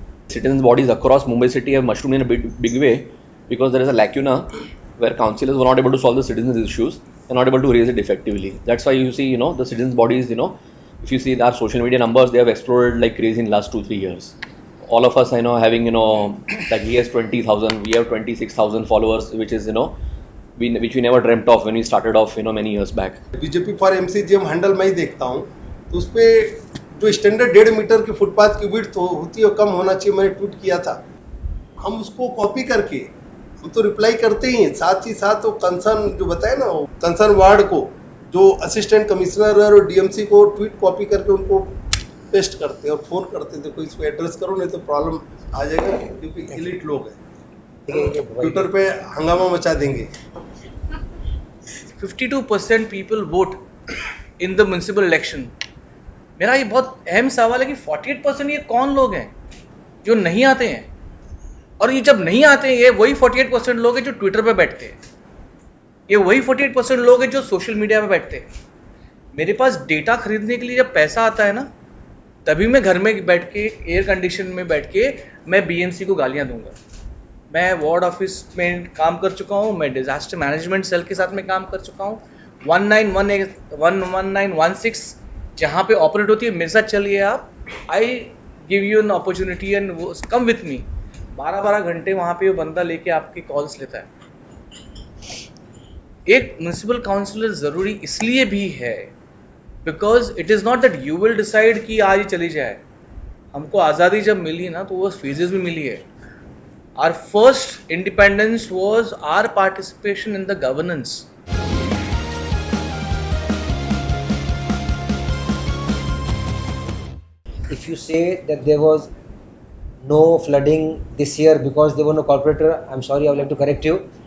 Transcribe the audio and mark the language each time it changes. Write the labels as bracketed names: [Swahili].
[English] Citizens bodies across Mumbai city have mushroomed in a big way because there is a lacuna where councillors were not able to solve the citizens' issues and not able to raise it effectively. That's why you see, the citizens' bodies, if you see our social media numbers, they have exploded like crazy in the last 2-3 years. All of us, having, like he has 20,000, we have 26,000 followers, which is, which we never dreamt of when we started off, many years back. [Hindi] BJP for MCGM handle मैं ही देखता हूँ, तो उस पर जो standard 1.5 metre की footpath की width होती है कम होना चाहिए, मैंने ट्वीट किया था। हम उसको कॉपी करके हम तो रिप्लाई करते ही हैं, साथ ही साथ वो कंसर्न जो बताए ना, वो कंसर्न वार्ड को जो असिस्टेंट कमिश्नर और डीएमसी को ट्वीट कॉपी करके उनको पेस्ट करते और फोन करते थे, कोई इसको एड्रेस करो नहीं तो प्रॉब्लम आ जाएगा, क्योंकि एलिट लोग हैं, ट्विटर पे हंगामा मचा देंगे। [English] 52% people vote in the municipal election. [Hindi] मेरा ये बहुत अहम सवाल है कि 48% ये कौन लोग हैं जो नहीं आते हैं, और ये जब नहीं आते हैं ये वही 48% लोग हैं जो ट्विटर पे बैठते हैं, ये वही 48% लोग हैं जो सोशल मीडिया पे बैठते हैं। मेरे पास डेटा खरीदने के लिए जब पैसा आता है ना, तभी मैं घर में बैठ के एयर कंडीशन में बैठ के मैं बीएमसी को गालियाँ दूंगा। मैं वार्ड ऑफिस में काम कर चुका हूँ, मैं डिज़ास्टर मैनेजमेंट सेल के साथ में काम कर चुका हूँ। 1916 जहाँ पे ऑपरेट होती है, मेरे साथ चलिए आप, [English] I give you an opportunity and वो come with me. [Hindi] 12-12 घंटे वहाँ पे वो बंदा लेके आपके कॉल्स लेता है। एक म्यूनसिपल काउंसिलर ज़रूरी इसलिए भी है [English] because it is not that you will decide [Hindi] कि आज ही चली जाए। हमको आज़ादी जब मिली ना तो वो फेजेस में मिली है। [English] Our first independence was our participation in the governance. If you say that there was no flooding this year because there were no corporator, I'm sorry, I would like to correct you.